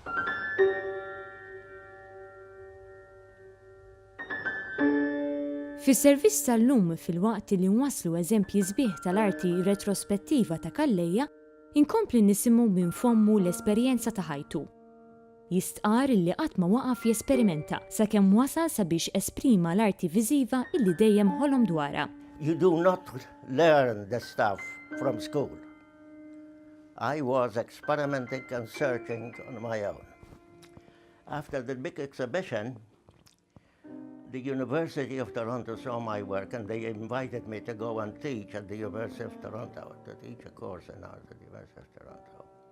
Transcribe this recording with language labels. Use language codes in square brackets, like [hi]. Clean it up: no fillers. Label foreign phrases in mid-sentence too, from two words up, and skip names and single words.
[mt] Fis-servizz tal-lum fil-waqt li nwaslu eżempji sbieħ tal-arti retrospettiva ta' Calleja, inkompli nisimgħu minn fommu l-esperjenza ta' ħajtu. Jistqar illi qatt ma waqaf jesperimenta sakemm wasal sabiex esprima l-arti viżiva illi dejjem ħolom dwarha. [en] You do not learn the stuff from school. I was experimenting and searching on my own. After the big exhibition, the University of Toronto saw my work and they invited me to go and teach at the University of Toronto, to teach a course in art at the University of Toronto.